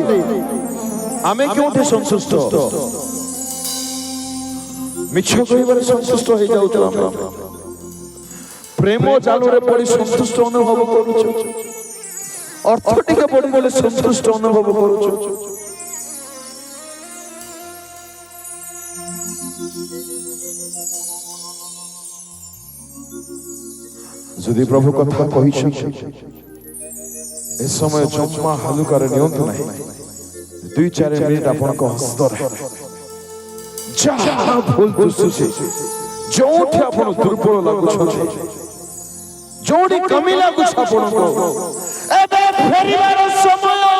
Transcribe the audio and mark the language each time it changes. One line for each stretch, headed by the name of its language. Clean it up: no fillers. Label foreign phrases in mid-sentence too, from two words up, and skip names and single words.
Odia: ଆମେ କେଉଁଠି ସନ୍ତୁଷ୍ଟ? ମିଛ କହିବାରେ ସନ୍ତୁଷ୍ଟ ହେଇଯାଉଛୁ। ଆମେ ପ୍ରେମ ଜାଲରେ ପଡ଼ି ସନ୍ତୁଷ୍ଟ ଅନୁଭବ କରୁଛୁ। ଅର୍ଥ ଟିକେ ବଢ଼ିଗଲେ ସନ୍ତୁଷ୍ଟ ଅନୁଭବ କରୁଛୁ। ଯଦି ପ୍ରଭୁ କଥା କହିଛନ୍ତି ଏ ସମୟ ଜମା ହାଲୁକାରେ ନିଅନ୍ତୁ ନାହିଁ। 2-4 ମିନିଟ୍ ଆପଣଙ୍କ ହସ୍ତରେ ଯାହା ଭୁଲ ଦିଶୁଛି, ଯୋଉଠି ଆପଣ ଦୁର୍ବଳ ଲାଗୁଛନ୍ତି, ଯୋଉଠି କମି ଲାଗୁଛି ଆପଣଙ୍କୁ, ଏବେ ଫେରିବାର ସମୟ।